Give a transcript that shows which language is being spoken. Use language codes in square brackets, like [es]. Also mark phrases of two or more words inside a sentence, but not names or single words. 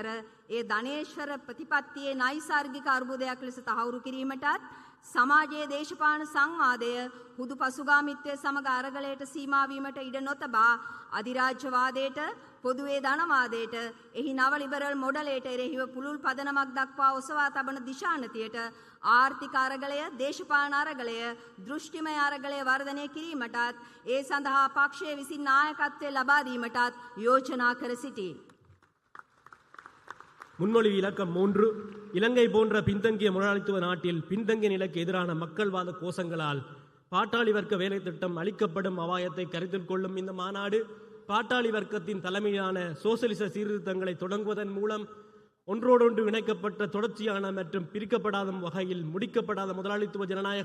[si] ඒ ධනේශ්වර ප්‍රතිපත්තියේ නෛසර්ගික අර්බුදයක් ලෙස තහවුරු කිරීමටත් සමාජයේ දේශපාලන සංවාදය හුදු පසුගාමීත්වයේ සමග අරගලයට සීමා වීමට ඉඩ නොතබා අධිරාජ්‍යවාදයට පොදුවේ ධනවාදයට එහි නව ලිබරල් මොඩලයට එරෙහිව පුළුල් පදනමක් දක්වා ඔසවා තබන දිශානතියට ආර්ථික අරගලය දේශපාලන අරගලය දෘෂ්ටිමය අරගලය වර්ධනය කිරීමටත් ඒ සඳහා පක්ෂයේ විසින් නායකත්වය ලබා දීමටත් යෝජනා කර සිටී. [ta] முன்மொழிவு இலக்கம் 3 இலங்கை போன்ற பின்தங்கிய முதலாளித்துவ நாட்டில் பின்தங்கிய நிலைக்கு எதிரான மக்கள்வாத கோஷங்களால் பாட்டாளி வர்க்க வேலை திட்டம் அளிக்கப்படும் அபாயத்தை கருத்தில் கொள்ளும் இந்த மாநாடு பாட்டாளி வர்க்கத்தின் தலைமையிலான சோசலிச சீர்திருத்தங்களை தொடங்குவதன் மூலம் ஒன்றோடொன்று இணைக்கப்பட்ட தொடர்ச்சியான மற்றும் பிரிக்கப்படாத வகையில் முடிக்கப்படாத முதலாளித்துவ ஜனநாயக